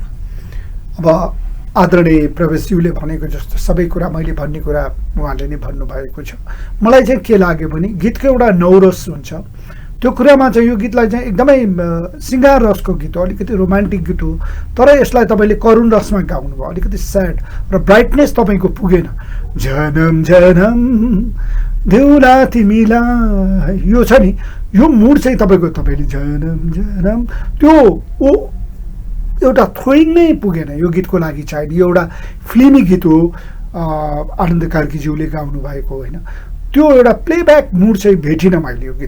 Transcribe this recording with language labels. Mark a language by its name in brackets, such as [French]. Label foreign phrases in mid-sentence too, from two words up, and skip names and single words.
[Nepali] अब आदरणीय प्रवेशज्यूले भनेको जस्तो सबै कुरा मैले भन्ने कुरा उहाँले नै भन्नुभएको छ। मलाई चाहिँ के लाग्यो भने गीतको एउटा नौरस हुन्छ, त्यो कुरामा चाहिँ यो गीतलाई चाहिँ एकदमै सिङ्गार रसको गीत हो, अलिकति रोमान्टिक गीत हो, तर यसलाई तपाईँले करुण रसमा गाउनुभयो, अलिकति स्याड र ब्राइटनेस तपाईँको पुगेन। जनम जनम देउला तिमीलाई यो छ नि, यो मुड चाहिँ तपाईँले जनम जनम त्यो एउटा थ्रोइङ नै पुगेन यो गीतको लागि। चाहिने यो एउटा फिल्मी गीत हो, आनन्द कार्कीज्यूले गाउनु भएको होइन, त्यो एउटा [English] playback mood [Nepali] चाहिँ भेटिनँ मैले यो गीत।